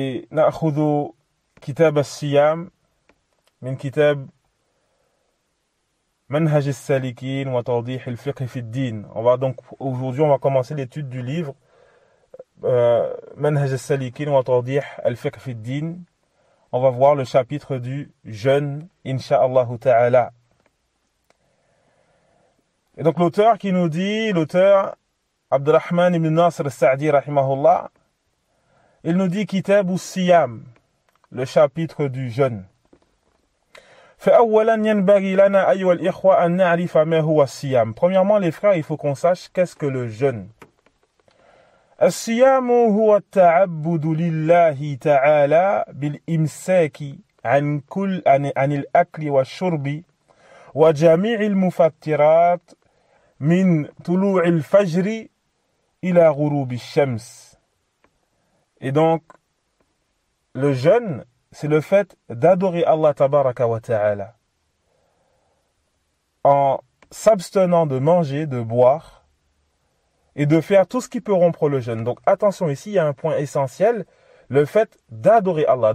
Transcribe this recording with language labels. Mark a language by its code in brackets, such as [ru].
[ar] نأخذ كتاب الصيام من كتاب منهج السالكين وتوضيح الفقه في الدين. [fr] Aujourd'hui on va commencer l'étude du livre منهج السالكين وتوضيح الفقه في الدين. On va voir le chapitre du jeûne, Inch'Allah Ta'ala. Et donc l'auteur qui nous dit, l'auteur Abdurrahman ibn Nasr al-Sa'di rahimahullah, il nous dit Kitab al-Siyam, le chapitre du jeûne. [ar] فأولا ينبغي لنا أيها الإخوة أن نعرف ما هو الصيام. [fr] Premièrement les frères, il faut qu'on sache qu'est-ce que le jeûne. [ar] الصيام هو التعبد لله تعالى بالإمساك عن الأكل والشرب وجميع المفطرات من طلوع الفجر إلى غروب الشمس. [fr] Et donc, le jeûne, c'est le fait d'adorer Allah tabaraka wa ta'ala en s'abstenant de manger, de boire et de faire tout ce qui peut rompre le jeûne. Donc attention, ici il y a un point essentiel, le fait d'adorer Allah.